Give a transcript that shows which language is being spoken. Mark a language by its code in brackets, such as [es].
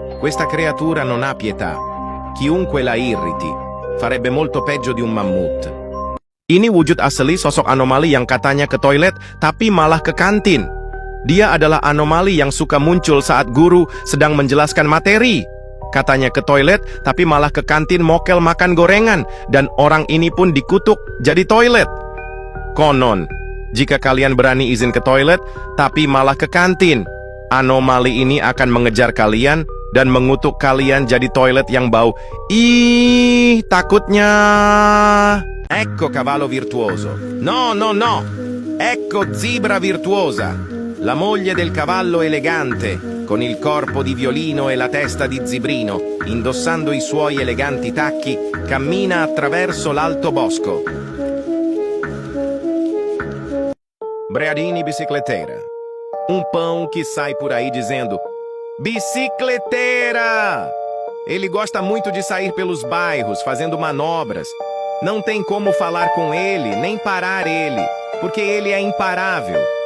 [it] Questa creatura non ha pietà. Chiunque la irriti, farebbe molto peggio di un mammut. [id] Ini wujud asli sosok anomali yang katanya ke toilet, tapi malah ke kantin. Dia adalah anomali yang suka muncul saat guru sedang menjelaskan materi. Katanya ke toilet, tapi malah ke kantin mokel makan gorengan. Dan orang ini pun dikutuk jadi toilet. Konon, jika kalian berani izin ke toilet, tapi malah ke kantin, anomali ini akan mengejar kalian dan mengutuk kalian jadi toilet yang bau. Ih, takutnya. [it] Ecco cavallo virtuoso. No, no, no. Ecco zebra virtuosa. La moglie del cavallo elegante, con il corpo di violino e la testa di zibrino, indossando i suoi eleganti tacchi, cammina attraverso l'alto bosco. [pt] Breadini bicicleteira. Um pão que sai por aí dizendo: bicicleteira! Ele gosta muito de sair pelos bairros, fazendo manobras. Não tem como falar com ele, nem parar ele, porque ele é imparável.